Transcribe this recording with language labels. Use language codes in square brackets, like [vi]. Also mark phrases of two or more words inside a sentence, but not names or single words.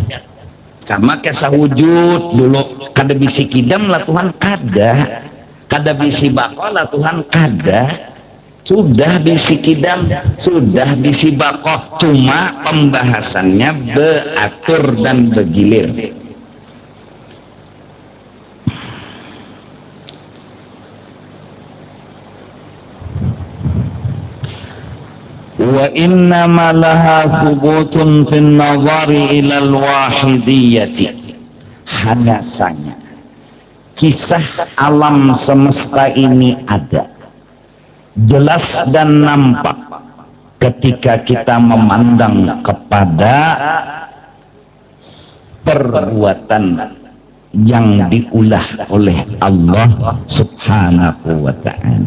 [bjn] Sama kisah wujud dulu, kada bisi kidam lah Tuhan kada. Kada bisi bako lah Tuhan kada. Sudah bisi kidam, sudah bisi bako, cuma pembahasannya beratur dan bergilir. [ar] وإنما لها ثبوت في النظر إلى الواحدية. [bjn] Hadasanya kisah alam semesta ini ada, jelas dan nampak ketika kita memandang kepada perbuatan yang diulah oleh Allah [ar] سبحانه وتعالى.